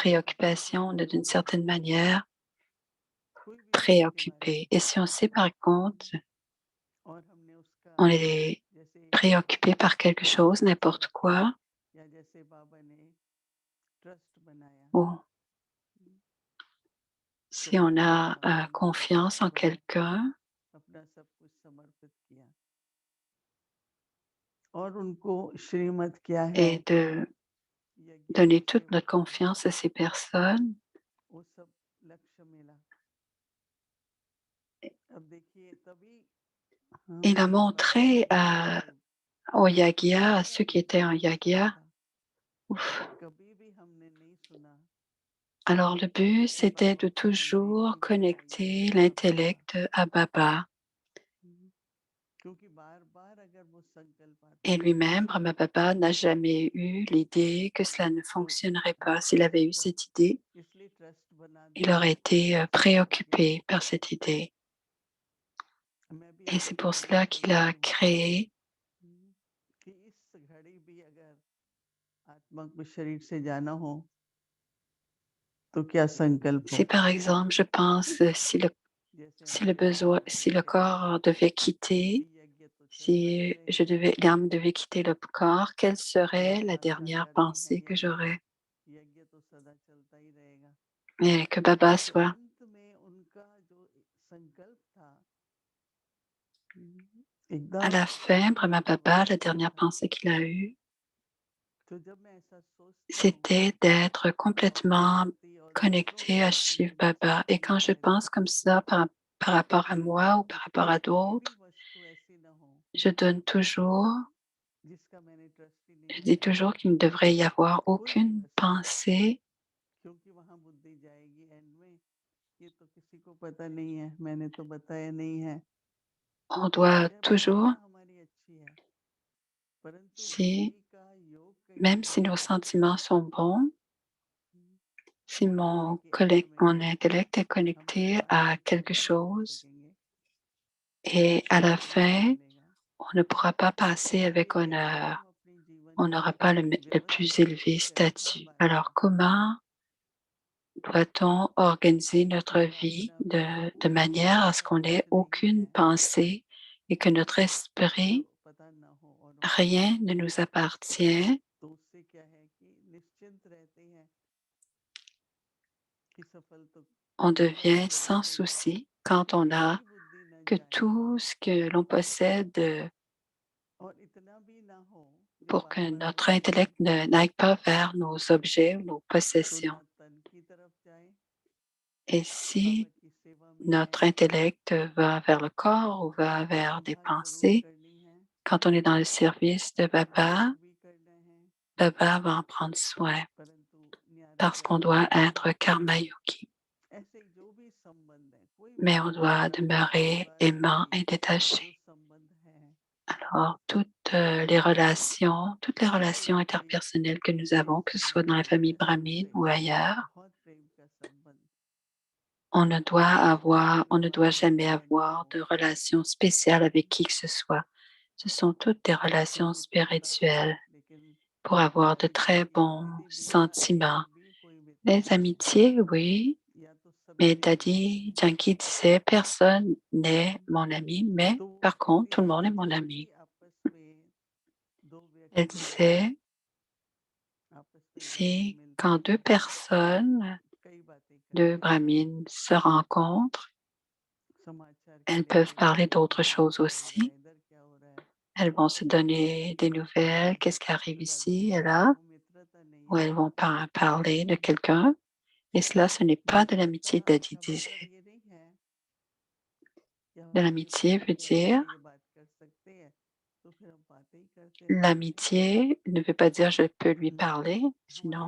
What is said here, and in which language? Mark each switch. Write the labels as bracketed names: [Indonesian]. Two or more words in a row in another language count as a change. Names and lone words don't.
[Hindi] हम [French] préoccupations, on est d'une certaine manière [Hindi] कोई भी चीज के बारे में [French] préoccupé. Et si on sait par contre, [Hindi] और हमने उसका [French] on est [Hindi] जैसे [French] préoccupé par quelque chose, n'importe quoi, [Hindi] या जैसे बाबा ने ट्रस्ट बनाया, [French] ou si on [Hindi] श्रद्धा [French] a [Hindi] बाबा ने [French] confiance en [Hindi] बना के [French] quelqu'un [Hindi] अपना सब कुछ समर्पित किया और उनको श्रीमत क्या है, [French] et de [Hindi] यज्ञ [French] donner [Hindi] में [French] toute [Hindi] सेवा [French] notre [Hindi] करना, [French] confiance à ces personnes [Hindi] वो सब लक्ष्य मिला। अब देखिए तभी [French] il a [Hindi] बाबा का [French] montré [Hindi] संकल्प [French] au Yagya, à [Hindi] पूरा [French] ceux qui étaient en [Hindi] होता [French] Yagya. [Hindi] था। [French] Ouf. [Hindi] कभी भी हमने नहीं सुना [French] Alors le but, [Hindi] कि [French] c'était [Hindi] बाबा [French] de [Hindi] को हमने [French] toujours [Hindi] झुकाया या [French] connecter [Hindi] नीचा बोला, [French] l'intellect à Baba. [Hindi] क्योंकि बार बार अगर वो संकल्प आता [French] Et [Hindi] है [French] lui-même, Brahma Baba, n'a jamais eu l'idée que cela ne [Hindi] तो [French] fonctionnerait pas. S'il avait eu cette idée, [Hindi] इसलिए ट्रस्ट बना [French] il [Hindi] दिया [French] aurait été [Hindi] कि [French] préoccupé par cette idée. [Hindi] मैं भी [French] Et [Hindi] ऐसे [French] c'est pour cela [Hindi] संकल्प [French] qu'il [Hindi] लेती [French] a [Hindi] हूँ [French] créé. [Hindi] कि इस घड़ी भी अगर आत्मा को शरीर से जाना हो तो क्या संकल्प [French] Si [Hindi] हो, [French] par exemple, je pense, [Hindi] जैसे [French] si [Hindi] हमारे [French] le [Hindi] बाबा [French] besoin, [Hindi] हमारे [French] si le [Hindi] कहते हैं [French] corps devait [Hindi] कि [French] quitter, [Hindi] यज्ञ तो चलता ही [French] si [Hindi] रहेगा, [French] l'âme devait quitter le corps, quelle serait la [Hindi] बाबा [French] dernière [Hindi] साकारनी है [French] pensée que [Hindi] यज्ञ, [French] j'aurais? [Hindi] यज्ञ तो सदा चलता ही रहेगा। [French] Et que Baba [Hindi] तो [French] soit [Hindi] अंत में उनका जो संकल्प था [French] à [Hindi] एकदम [French] la fin, Brahma Baba, la [Hindi] व्यवस्थित [French] dernière [Hindi] था। [French] pensée qu'il a eue, [Hindi] तो जब मैं ऐसा सोचती हूँ [French] c'était d'être [Hindi] तो अपने [French] complètement [Hindi] प्रति और दूसरों [French] connecté [Hindi] के [French] à [Hindi] प्रति [French] Shiv [Hindi] मेरी [French] Baba. Et [Hindi] शांति [French] quand je [Hindi] पैदा [French] pense comme [Hindi] होती है [French] ça par rapport à moi ou par rapport à [Hindi] कोई भी [French] d'autres, [Hindi] वस्तु ऐसी ना हो [French] je donne toujours, [Hindi] जिसका मैंने ट्रस्ट ही नहीं [French] je dis [Hindi] बनाया, [French] toujours qu'il ne devrait y avoir [Hindi] कोई भी [French] aucune [Hindi] वस्तु, [French] pensée. [Hindi] क्योंकि वहां बुद्धि जाएगी एंड में, ये तो किसी को पता नहीं है, मैंने तो बताया नहीं है, [French] On doit [Hindi] चाहे [French] toujours, [Hindi] भावना हमारी अच्छी है परंतु [French] si, [Hindi] बुद्धि का योग कहीं [French] même si nos [Hindi] गड़बड़ है [French] sentiments sont bons, si [Hindi] देखिए अंत में [French] mon intellect est [Hindi] हम [French] connecté [Hindi] भगवान [French] à [Hindi] से [French] quelque [Hindi] कभी नहीं मिल [French] chose [Hindi] सकेंगे, [French] et à la [Hindi] कभी नहीं [French] fin, [Hindi] मिलेगा, [French] on ne pourra pas passer avec honneur. On n'aura pas le plus élevé statut. Alors, comment doit-on organiser notre vie de manière à ce qu'on n'ait aucune pensée et que notre esprit, rien ne nous appartient? [Hindi] तो उससे क्या है कि निश्चिंत रहते हैं कि सफल तो [French] On [Hindi] हमारी [French] devient [Hindi] वजह [French] sans [Hindi] से ही है, [French] souci quand on a [Hindi] यही बुद्धि न [French] que [Hindi] जाए [French] tout ce que l'on possède [Hindi] और इतना भी ना हो जो [French] pour [Hindi] बार [French] que [Hindi] बार [French] notre [Hindi] अपने [French] intellect [Hindi] मन को [French] n'aille pas vers nos objets ou nos [Hindi] तो [French] possessions. [Hindi] ना तन की तरफ जाए, [French] Et [Hindi] बाबा [French] si [Hindi] की सेवा में [French] notre [Hindi] जाए, [French] intellect va vers le corps ou va vers des [Hindi] सेवा जरूर [French] pensées, [Hindi] करनी है, [French] quand on est dans le service de Baba, [Hindi] ध्यान भी करना है, [French] Baba va en prendre soin [Hindi] परंतु न्यारे [French] parce qu'on [Hindi] प्यारे [French] doit [Hindi] बच्चों [French] être karma yogi. [Hindi] ऐसे ही जो भी संबंध है, कोई भी [French] Mais on [Hindi] संबंध [French] doit [Hindi] ब्रह्मा [French] demeurer [Hindi] परिवार से [French] aimant [Hindi] भी [French] et [Hindi] जो [French] détaché. [Hindi] संबंध है, [French] Alors, toutes les [Hindi] हर [French] relations [Hindi] एक कोई [French] interpersonnelles que nous avons, que ce soit [Hindi] संबंध [French] dans la [Hindi] जो [French] famille [Hindi] है [French] brahmine [Hindi] सबसे [French] ou ailleurs, [Hindi] बहुत प्रेम का संबंध, [French] on ne doit [Hindi] परिवार में [French] jamais [Hindi] चाहे ना [French] avoir [Hindi] हो, [French] de relations spéciales avec qui que ce soit. Ce sont toutes des relations [Hindi] परंतु छोटा सा, [French] spirituelles [Hindi] लेकिन [French] pour avoir de [Hindi] दादी [French] très [Hindi] जानकी [French] bons [Hindi] दीदी बिना [French] sentiments. [Hindi] ऐसा भी कोई व्यक्ति [French] Les [Hindi] नहीं है, [French] amitiés, oui, [Hindi] या तो [French] mais [Hindi] सभी मेरे अपने [French] Daddy [Hindi] हैं, [French] Janki disait personne n'est mon ami, mais [Hindi] तो वो [French] par contre, tout le monde est [Hindi] इसलिए [French] mon [Hindi] जब भी [French] ami. [Hindi] आपस में दो [French] Elle [Hindi] व्यक्ति [French] disait, [Hindi] आपस में जब भी [French] si [Hindi] मिलते [French] quand deux [Hindi] हैं [French] personnes, [Hindi] कई बातें [French] deux [Hindi] करते हैं, [French] brahmines se rencontrent, [Hindi] समाचार क्या [French] elles peuvent [Hindi] लेते हैं, [French] parler d'autres [Hindi] वहाँ [French] choses [Hindi] क्या हो रहा है, [French] aussi. [Hindi] इधर क्या हो रहा है, [French] Elles vont se donner des nouvelles, qu'est-ce qui arrive [Hindi] तो दादी [French] ici et [Hindi] कहती थी [French] là, [Hindi] वो मित्रता नहीं [French] ou [Hindi] है, [French] elles vont parler de quelqu'un. Et cela, ce n'est pas de [Hindi] मित्रता [French] l'amitié, Daddy [Hindi] का मतलब [French] disait. [Hindi] ये नहीं है कि हम [French] De [Hindi] अपने मित्र [French] l'amitié [Hindi] से [French] veut [Hindi] क्या बैठ [French] dire, [Hindi] के ये बात कर सकते हैं, तो फिर हम बातें ही करते रहेंगे, [French] l'amitié ne veut pas dire je peux lui [Hindi] ना कि [French] parler, [Hindi] हमारे